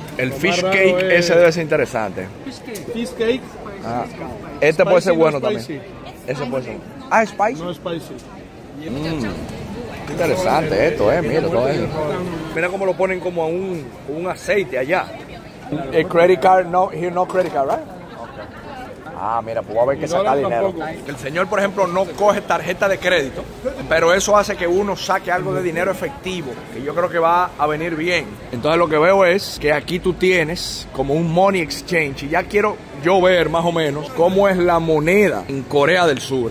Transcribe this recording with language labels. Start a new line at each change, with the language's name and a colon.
Spanish: El fish cake, ese debe ser interesante.
English: Fish cake.
Spanish: Ah, este puede ser bueno
English: spicy.
Spanish: también. Ese puede ser. Ah, spicy.
English: No spicy.
Spanish: Interesante esto, mira todo eso. Mira cómo lo ponen como a un aceite allá.
English: El credit card, no, here no credit card, right?
Spanish: Ah, mira, pues va a haber que sacar dinero. El señor, por ejemplo, no coge tarjeta de crédito, pero eso hace que uno saque algo de dinero efectivo, que yo creo que va a venir bien. Entonces lo que veo es que aquí tú tienes como un money exchange, y ya quiero yo ver más o menos cómo es la moneda en Corea del Sur.